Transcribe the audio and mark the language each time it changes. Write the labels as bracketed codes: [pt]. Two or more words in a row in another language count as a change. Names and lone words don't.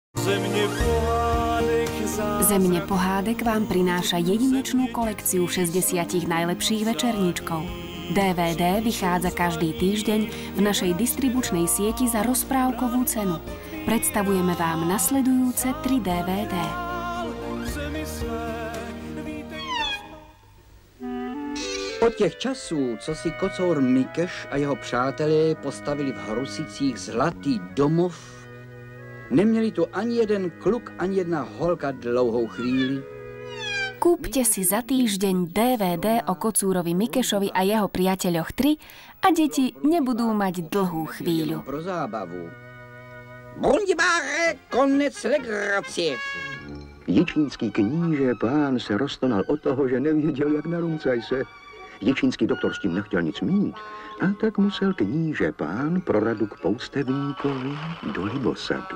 [sk] Zemne pohádek vám prináša jedinečnú kolekciu 60 najlepších večerníčkov. DVD vychádza každý týždeň v našej distribučnej sieti za rozprávkovú cenu. Predstavujeme vám nasledujúce 3 DVD. [cs] Od těch časů, co si kocour Mikeš a jeho přátelé postavili v Hrusicích zlatý domov, neměli tu ani jeden kluk, ani jedna holka dlouhou chvíli. [sk] Kúpte si za týždeň DVD o kocúrovi Mikešovi a jeho priateľoch 3 a deti nebudú mať dlhú chvíľu. [cs] Pro zábavu. Bundibáre, konec legracie. Jičínský kníže pán se roztonal od toho, že nevěděl, jak na Rumcajse. Jičínský doktor s tím nechtěl nic mít, a tak musel kníže pán pro radu k poustevníkovi do Libosadu.